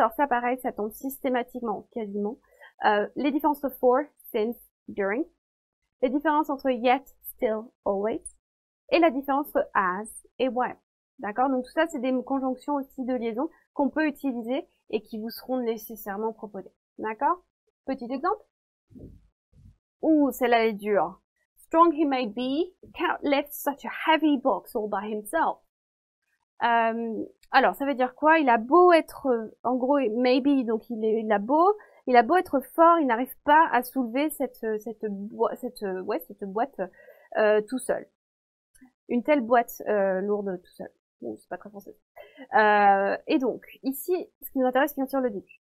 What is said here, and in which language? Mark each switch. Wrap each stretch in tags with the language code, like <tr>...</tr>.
<fr>Alors ça, pareil, ça tombe systématiquement, quasiment. Les différences entre for, since, during. Les différences entre yet, still, always. Et la différence entre as et while. D'accord? Donc tout ça, c'est des conjonctions aussi de liaison qu'on peut utiliser et qui vous seront nécessairement proposées. D'accord? Petit exemple. Ouh, celle-là est dure.</fr> <en>Strong he may be, can't lift such a heavy box all by himself.</en> <fr>Alors, ça veut dire quoi? Il a beau être, en gros, maybe, donc il a beau être fort, il n'arrive pas à soulever cette boîte tout seul. Une telle boîte lourde tout seul. Bon, c'est pas très français. Et donc, ici, ce qui nous intéresse, bien sûr, le début.</fr>